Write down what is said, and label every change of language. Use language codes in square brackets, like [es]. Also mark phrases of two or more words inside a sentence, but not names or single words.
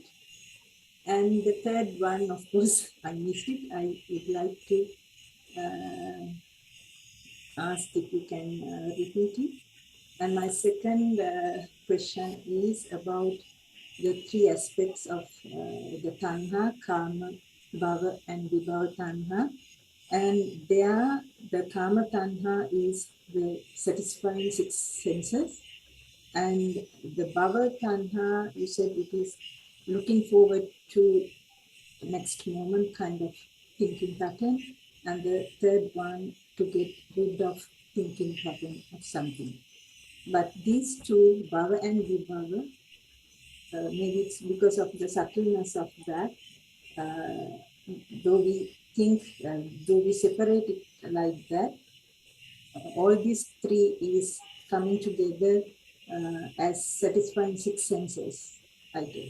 [en] And the third one, of course, I missed it. I would like to ask if you can repeat it. And my second question is about the three aspects of the tanha, kama, bhava, and [pi] vibhava tanha. [en] And there, the [pi] kama tanha [en] is the satisfying six senses. And the [pi] bhava tanha, [en] you said it is looking forward to next moment kind of thinking pattern. And the third one, to get rid of thinking pattern of something. But these two, bhava and vibhava, maybe it's because of the subtleness of that, though we think, though we separate it like that, all these three is coming together as satisfying six senses, I guess.